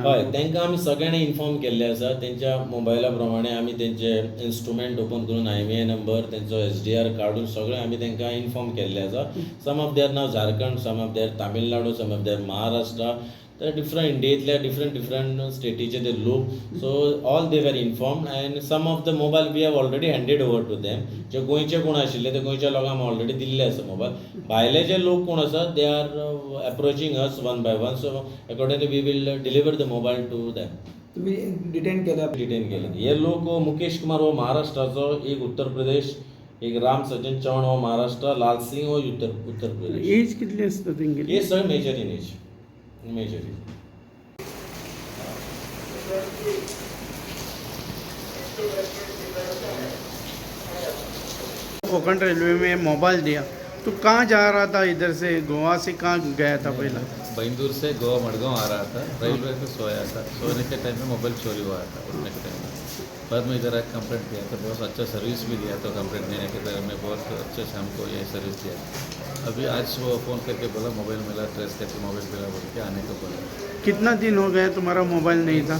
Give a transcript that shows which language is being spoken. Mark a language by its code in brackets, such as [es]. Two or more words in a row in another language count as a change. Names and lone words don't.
[kok] हय तेंकां आमी सगळ्यांनी इन्फॉर्म केल्ले आसा. तेंच्या मोबायला प्रमाणे आमी तेंचे इन्स्ट्रुमेंट ओपन करून IMEI नंबर तेंचो SDR काडून सगळें आमी तेंकां इन्फॉर्म केल्ले आसा. [en] some of them नाव झारखंड, some of them तामिळनाडू, some of them महाराष्ट्रा. [kok] तर डिफरंट इंडियेंतल्या डिफरंट स्टेटीचे ते लोक. [en] So all they were informed and some of the mobile we have already handed over to them. [kok] जे गोंयचे कोण आशिल्ले ते गोंयच्या लोकांक ऑलरेडी दिल्ले आसा मोबायल. भायले जे लोक कोण आसा [en] they are approaching us one by one. So accordingly we will deliver the mobile to them. [kok] तुम्ही डिटेन केला. डिटेन केले. हे लोक मुकेश कुमार हो महाराष्ट्राचो, एक उत्तर प्रदेश, एक राम सजन चव्हाण हो महाराष्ट्र, लाल सिंग हो उत्तर प्रदेश. एज कितली आसता तेंगेली. हे सगळे [en] major in age. [kok] मेजर [hi] कोंकण रेलवे में मोबाइल दिया तो कहाँ जा रहा था इधर से गोवा से कहाँ गया था पहला. बैंदूर से गोवा मडगांव आ रहा था. रेलवे पे सोया था. सोने के टाइम में मोबाइल चोरी हुआ था. उठने के टाइम में बाद में इधर आकर कंप्लेंट किया था. बहुत अच्छा सर्विस भी दिया था. कंप्लेंट देने के टाइम में बहुत अच्छे से हमको ये सर्विस दिया. अभी आज वो फ़ोन करके बोला मोबाइल मिला, ट्रेस करके मोबाइल मिला बोल के आने को बोला. कितना दिन हो गया तुम्हारा मोबाइल नहीं था.